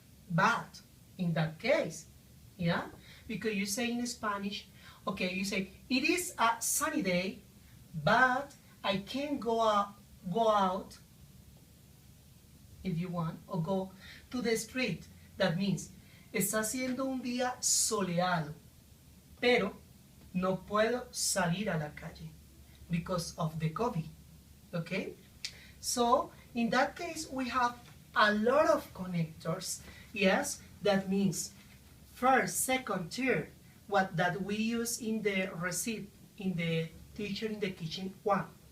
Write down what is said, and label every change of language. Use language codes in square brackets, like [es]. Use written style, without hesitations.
[en] But in that case, yeah? Because you say in Spanish, okay, you say, it is a sunny day, but I can't go out if you want, or go to the street. That means, [es] está haciendo un día soleado, pero no puedo salir a la calle [en] because of the COVID. Okay? So, in that case, we have a lot of connectors. Yes, that means first, second, third, what that we use in the receipt, in the teacher in the kitchen one.